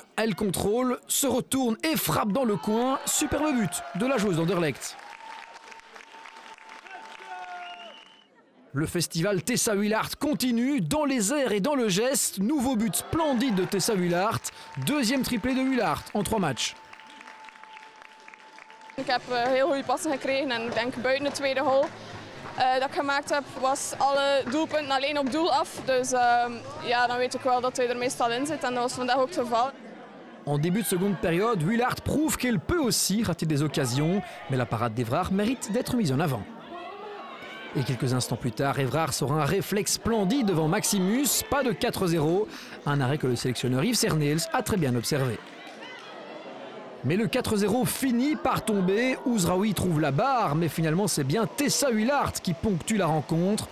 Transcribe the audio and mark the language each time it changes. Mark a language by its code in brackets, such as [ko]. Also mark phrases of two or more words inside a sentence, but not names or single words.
[fr] Elle contrôle, se retourne et frappe dans le coin. Superbe but de la joueuse d'Anderlecht. Le festival Tessa Willaert continue dans les airs et dans le geste. Nouveau but splendide de Tessa Willaert. Deuxième triplé de Willaert en 3 matchs. [nl] Ik heb heel goede passen gekregen en ik denk buiten de tweede goal dat ik gemaakt heb, was alle doelpunten alleen op doel af. Dus ja, dan weet ik wel dat hij er meestal in zit en dat was vandaag ook het geval. [fr] En début de seconde période, Willaert prouve qu'elle peut aussi rater des occasions, mais la parade d'Evrard mérite d'être mise en avant. Et quelques instants plus tard, Evrard sort un réflexe splendide devant Maximus, pas de 4-0, un arrêt que le sélectionneur Yves Cernels a très bien observé. Mais le 4-0 finit par tomber, Ouzraoui trouve la barre, mais finalement c'est bien Tessa Willaert qui ponctue la rencontre.